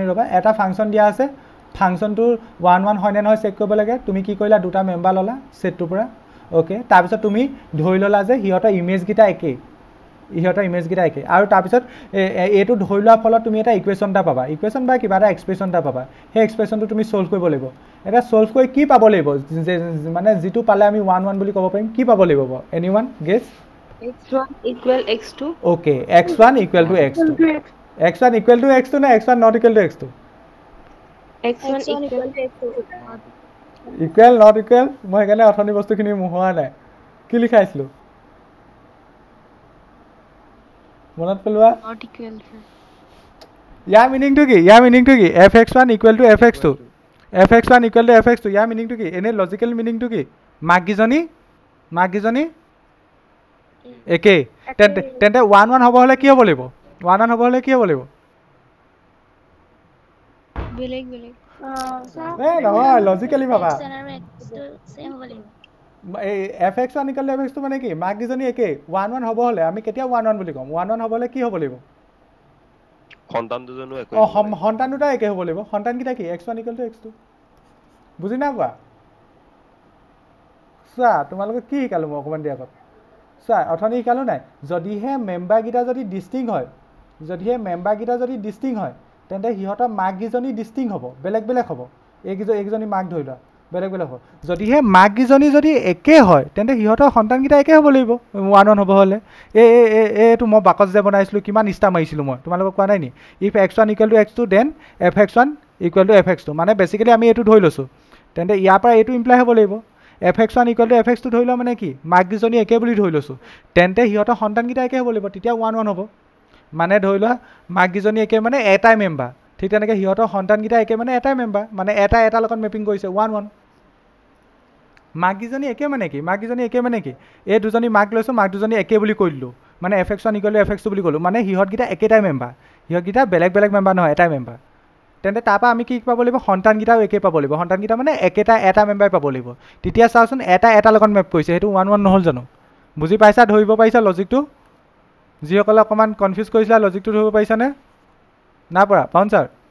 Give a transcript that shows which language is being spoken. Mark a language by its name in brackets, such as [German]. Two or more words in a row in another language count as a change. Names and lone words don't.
[Assamese] মিনিট ৰ'বা এটা ফাংচন দিয়া আছে ফাংচনটোৰ 1 1 হয়নে নহয় চেক কৰিব লাগে তুমি কি কৰিলা দুটা মেম্বাৰ ল'লা ছেটটোৰ পৰা অ'কে তাৰপিছত তুমি ধৰি ল'লা যে সিহঁতৰ ইমেজকেইটা একেই আৰু তাৰপিছত এইটো ধৰি লোৱাৰ ফলত তুমি এটা ইকুৱেশ্যন এটা পাবা ইকুৱেশ্যন বা কিবা এটা এক্সপ্ৰেশ্যন এটা পাবা সেই এক্সপ্ৰেশ্যনটো তুমি সলভ কৰিব লাগিব এটা সলভ কৰি কি পাব লাগিব মানে যিটো পালে আমি 1 1 বুলি ক'ব পাৰিম কি পাব লাগিব বাৰু [English] anyone guess x1 equal x2 okay x1 equal to x2 x1 equal to x2 না x1 not equal to x2 x1 equal to x2 equal not equal [Assamese] মই এখানে অথনি বস্তুখিনি মোহোৱা নাই কি লিখাইছিলো মনত পেলোৱা [English] not equal [Assamese] ইয়াৰ মিনিংটো কি [English] fx1 equal to fx2 fx1 equal to fx2 [Assamese] ইয়াৰ মিনিংটো কি এনে লজিক্যাল মিনিংটো কি মাগগিজনী একে তেন্তে 1 1 হ'ব হ'লে কি হ'ব লাগিব 1 1 হ'ব হ'লে কি হ'ব লাগিব বেলেগ নহয় লজিক্যালি ভাবা same হ'ব লাগিব এই [English] fx1 equal to fx2 [Assamese] মানে কি মাগগিজনী একে 1 1 হ'ব হ'লে আমি কেতিয়া 1 1 বুলি ক'ম 1 1 হ'ব হ'লে কি হ'ব লাগিব সন্তান দুজনো একে সন্তান দুটা একে হ'ব লাগিব সন্তানকেইটা কি [English] x1 equal to x2 [Assamese] বুজি না পোৱা চোৱা তোমালোকে কি শিকালো মই অকণমান দিয়া আগত চোৱা অথনি শিকালো নাই যদিহে মেম্বাৰকেইটা যদি ডিষ্টিং হয় তেন্তে সিহঁতৰ মাককেইজনী ডিষ্টিং হ'ব বেলেগ হ'ব এইকেইজনী মাক ধৰি লোৱা বেলেগ হ'ব যদিহে মাককেইজনী যদি একে হয় তেন্তে সিহঁতৰ সন্তানকেইটা একে হ'ব লাগিব 1 1 হ'ব হ'লে এইটো মই বাকচ যে বনাইছিলোঁ কিমান ইষ্টা মাৰিছিলোঁ মই তোমালোকক কোৱা নাই নি [English] if x1 equal to x2 then fx1 equal to fx2 [Assamese] মানে বেছিকেলি আমি এইটো ধৰি লৈছোঁ তেন্তে ইয়াৰ পৰা এইটো ইমপ্লাই হ'ব লাগিব [English] fx1 equal to fx2 [Assamese] ধৰি লোৱা মানে কি মাককেইজনী একে বুলি ধৰি লৈছোঁ তেন্তে সিহঁতৰ সন্তানকেইটা একে হ'ব লাগিব তেতিয়া 1 1 হ'ব মানে ধৰি লোৱা মাককেইজনী একে মানে এটাই মেম্বাৰ ঠিক তেনেকৈ সিহঁতৰ সন্তানকেইটা একে মানে এটাই মেম্বাৰ মানে এটা লগত মেপিং কৰিছে 1 1 মাককেইজনী একে মানে কি এই দুজনী মাক লৈছোঁ মাক দুজনী একে বুলি কৈ দিলোঁ মানে [English] fx1 equal to fx2 [Assamese] বুলি ক'লোঁ মানে সিহঁতকেইটা একেটাই মেম্বাৰ সিহঁতকেইটা বেলেগ মেম্বাৰ নহয় এটাই মেম্বাৰ তেন্তে তাৰপৰা আমি কি পাব লাগিব সন্তানকেইটাও একে পাব লাগিব সন্তানকেইটা মানে এটা মেম্বাৰ পাব লাগিব তেতিয়া চাওঁচোন এটা লগত মেপ কৰিছে সেইটো 1 1 নহ'ল জানো বুজি পাইছা ধৰিব পাৰিছা লজিকটো যিসকলে অকণমান কনফিউজ কৰিছিলা লজিকটো ধৰিব পাৰিছানে না পৰা পাউন ছাৰ